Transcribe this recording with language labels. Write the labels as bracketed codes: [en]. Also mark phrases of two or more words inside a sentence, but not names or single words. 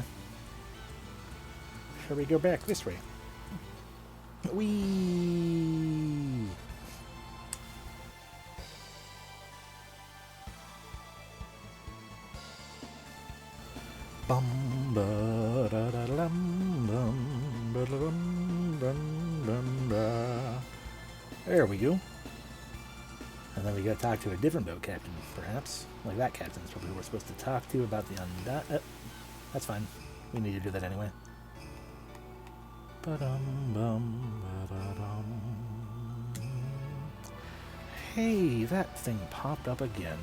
[en] Shall we go back this way? Whee! Bum ba da da dum bum ba dum dum dum da. There we go. And then we gotta talk to a different boat captain, perhaps. Like that captain is probably who we're supposed to talk to about the Undyne. That's fine. We need to do that anyway. Hey, that thing popped up again.